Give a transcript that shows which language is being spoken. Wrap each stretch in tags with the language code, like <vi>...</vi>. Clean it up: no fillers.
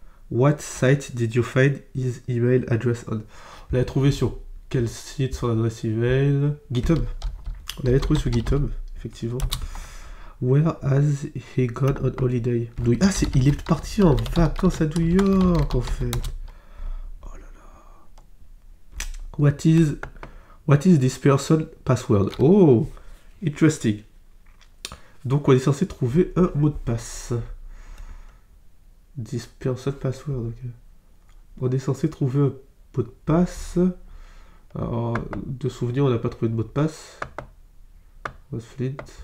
<en>What site did you find his email address on?</en> <fr>On l'avait trouvé sur quel site son adresse email? GitHub. On l'avait trouvé sur GitHub, effectivement.</fr> <en>Where has he gone on holiday?</en> <fr>Ah, il est parti en vacances à New York, en fait. Oh là là.</fr> <en>What is this person password? Oh, interesting.</en> <fr>Donc, on est censé trouver un mot de passe.</fr> <en>This person password, ok.</en> <fr>On est censé trouver un mot de passe. Alors, de souvenir, on n'a pas trouvé de mot de passe. Flint.</fr>